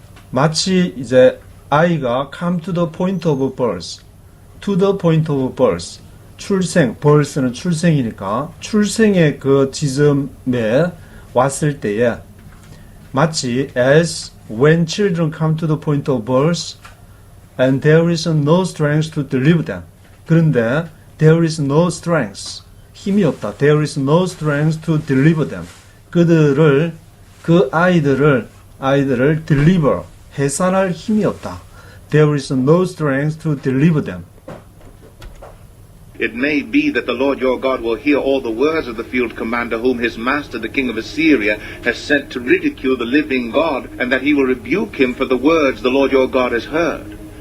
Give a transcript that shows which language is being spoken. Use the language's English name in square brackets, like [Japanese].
[Korean] 마치 이제 아이가 [English] come to the point of birth, to the point of birth, [Korean] 출생, birth는 출생이니까 출생의 그 지점에 왔을 때에 마치 [English] as when children come to the point of birth, and there is no strength to deliver them. [Korean] 그런데 [English] there is no strength, [Korean] 힘이 없다. [English] There is no strength to deliver them. [Korean] 그 아이들을 deliver, 해산할 힘이 없다. [English] There is no strength to deliver them. It may be that the Lord your God will hear all the words of the field commander whom his master, the king of Assyria, has sent to ridicule the living God, and that he will rebuke him for the words the Lord your God has heard.